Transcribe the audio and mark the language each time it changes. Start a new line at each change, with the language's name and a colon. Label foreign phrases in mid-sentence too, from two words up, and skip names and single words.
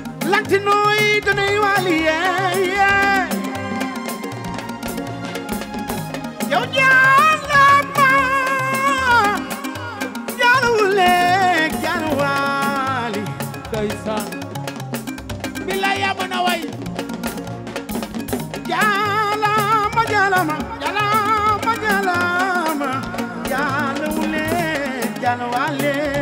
Wolof: Latino yi dañuy wali,
English: yeah, yeah.
Wolof: Yow Jana ma, Jana wule, Jana wali. Ndeysaan. Bilaay yaa mën a way. Jalama, jalama, jalama, jalama, jalawule, jalawale.